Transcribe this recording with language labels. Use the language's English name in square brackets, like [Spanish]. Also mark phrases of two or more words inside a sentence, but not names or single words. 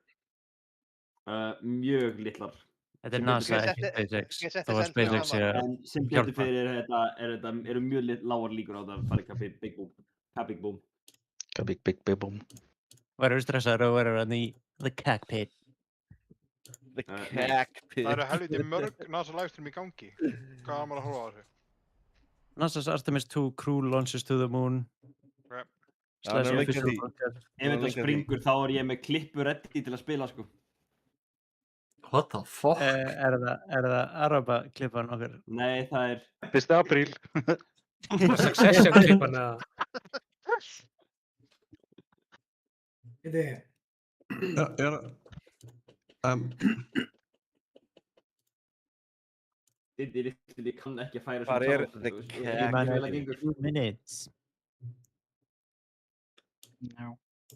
[Icelandic] Mjög litlar. Þetta er NASA, ekki SpaceX. Það var SpaceX En sem getur fyrir eru mjög lágar líkur á það að fara ekki [English] Big Boom. Big Boom. Big Boom. [Icelandic] Verður stressaður og verður hann í [English] the cockpit. [Icelandic] The Nei. Cackpit. Það eru helviti mörg NASA livestream í gangi. Hvað á maður að horfa á þessu? [English] NASA's Artemis 2 crew launches to the moon. [Icelandic] Ok. Slash hann er official lengi að því. broadcast. Ef þetta springur þá er ég með klippu ready til að spila sko. [English] What the fuck? [Icelandic] Er það Araba klippan okkar? Nei, það er 1. apríl. Succession klippan eða? Ég kann ekki að færa Hvar er the Minutes. Minutes. No.